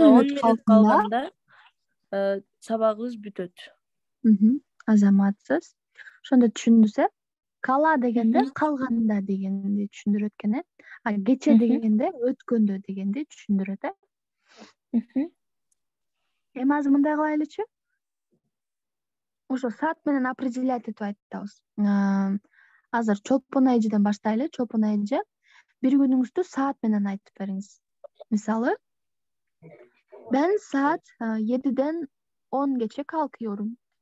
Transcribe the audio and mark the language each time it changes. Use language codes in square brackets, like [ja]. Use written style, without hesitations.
[ky] minut kalganda sabagыбыз бүтөт. Азаматсыз. Ошондо түшүндүз, э? Кала дегенде калганда дегенди түшүндүрөт экен, э? Кече дегенде өткөндө дегенди түшүндүрөт, э? Эми азыр мындай кылайлычы. Ошо саат менен определять этип айтабыз. Азыр Чолпон эжеден баштайлы. Чолпон эже, бир күнүңүздү саат менен айтып бериңиз. Мисалы, [tr] ben saat 7'den 10 geçe kalkıyorum.